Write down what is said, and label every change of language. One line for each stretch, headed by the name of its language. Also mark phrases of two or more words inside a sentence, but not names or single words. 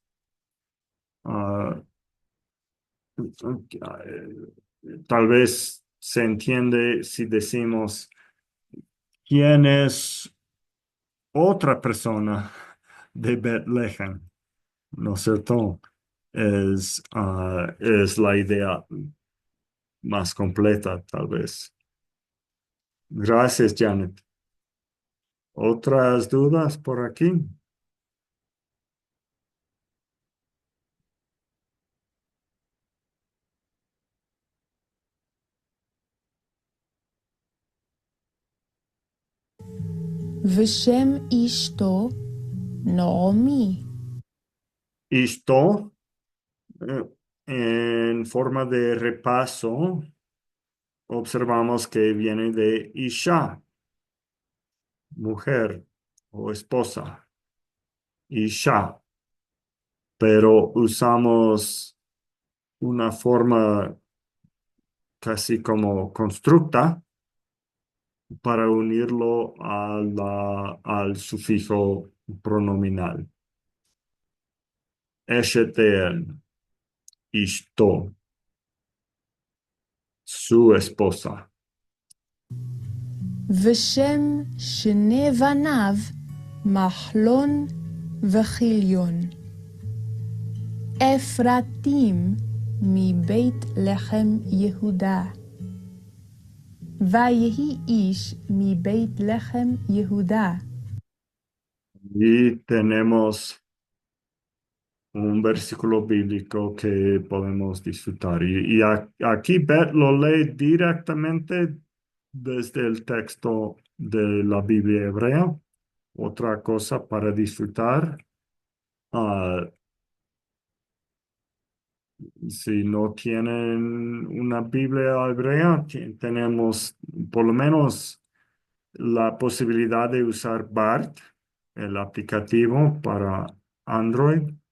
Spanish: Ah, tal vez se entiende si decimos quién es otra persona de Bethlehem, ¿no es cierto? Es la idea más completa, tal vez. Gracias, Janet. ¿Otras dudas por aquí?
Hebrew: ושם אשתו נעמי.
Spanish: Esto, en forma de repaso, observamos que viene de Isha, mujer o esposa. Isha, pero usamos una forma casi como constructa para unirlo al sufijo pronominal. Eshetel, Ishto, su esposa.
Hebrew: ושם שני בניו מחלון וכיליון. אפרתים מבית לחם יהודה. ויהי איש מבית לחם יהודה.
Spanish: Y tenemos un versículo bíblico que podemos disfrutar. Aquí Bet lo lee directamente desde el texto de la Biblia hebrea. Otra cosa para disfrutar, ah, si no tienen una Biblia hebrea, tenemos por lo menos la posibilidad de usar BART, el aplicativo para Android,